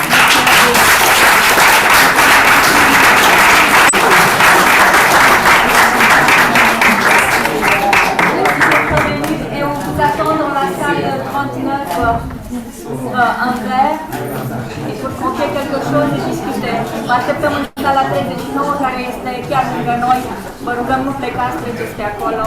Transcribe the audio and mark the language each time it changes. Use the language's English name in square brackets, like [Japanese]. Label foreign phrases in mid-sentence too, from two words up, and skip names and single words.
[French] Et on vous attend dans la salle 39 un verre et pour compter quelque chose et discuter. [Romanian] Vă așteptăm în sala 39 care este chiar lângă noi. Vă rugăm nu plecați, treceți pe acolo.